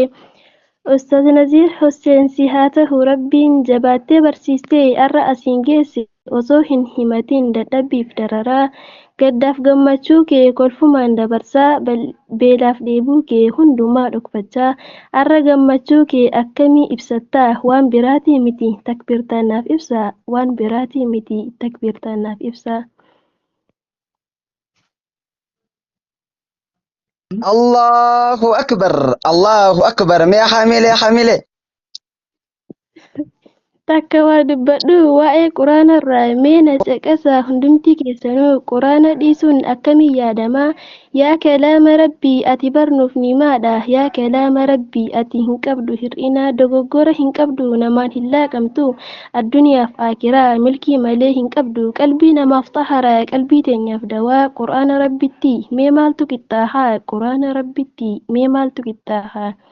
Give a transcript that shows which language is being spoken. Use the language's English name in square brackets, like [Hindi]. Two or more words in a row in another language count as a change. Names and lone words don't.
[Oromo] Ustaaz Naziir Hussein si haa ta'u rabbiin jabaattee barsiistee arra asiin geesse osoo hin himatin dadhabbiif dararaa gaddaaf gammachuu kee kolfumaan dabarsaa beelaaf dheebuu kee hundumaa dhokfachaa arra gammachuu kee akkamii ibsattaa waan biraatii miti takbirtaan naaf ibsaa. [Arabic] الله أكبر ما حمله [Oromo] Takka waa dubbadhu waa'ee quraanarraa mee na caqasaa hundumti keessanuu quraana dhiisuun akkamiin yaadamaa yaa kalaama rabbii ati barnuuf nimaadha yaa kalaama rabbii ati hin qabdu hir'inaa dogoggora hin qabdu namaan hin laaqamtu addunyaaf aakiraa milkii malee hin qabdu qalbii namaaf xaharaa qalbii teenyaaf dawaa quraana rabbitti mee maaltu qixxaahaa.